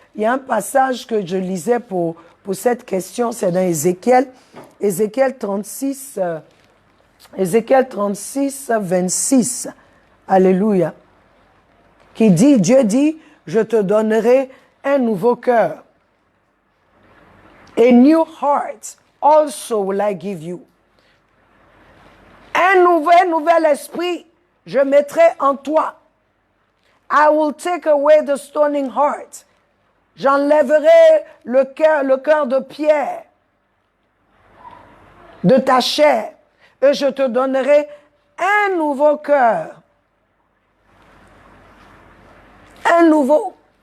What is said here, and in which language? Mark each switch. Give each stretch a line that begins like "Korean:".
French: Il y a un passage que je lisais pour cette question, c'est dans Ézéchiel 36, 26. Alléluia. Qui dit, Dieu dit, je te donnerai un nouveau cœur.
English: A new heart also will I give you.
French: Un nouvel esprit, je mettrai en toi.
English: I will take away the stoning heart.
French: J'enlèverai le cœur de pierre de ta chair et je te donnerai un nouveau cœur. Un nouveau.